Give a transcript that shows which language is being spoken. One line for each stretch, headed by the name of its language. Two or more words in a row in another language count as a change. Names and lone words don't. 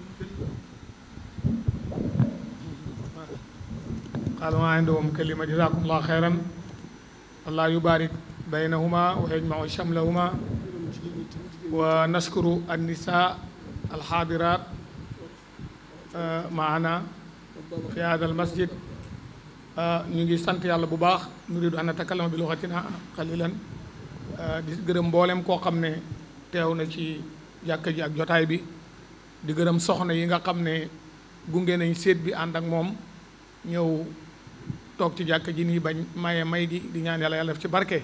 Arabic: قالوا ما عندهم كلمة. جزاكم الله خيرا. الله يبارك بينهما ويجمع شملهما. ونشكر النساء الحاضرات معنا في هذا المسجد.
Wolof: ñu ngi sant yàlla bu baax.
Arabic: نريد أن نتكلم بلغتنا قليلا.
Wolof: di gërëm mboolem koo xam ne teew na ci jàkka ji ak jotaay bi. di gërëm soxna yi nga xam ne gunge nañ séet bi ànd ak moom ñëw toog ci jàkka ji nii bañ maye may gi di ñaan yàlla yàlla def ci barke.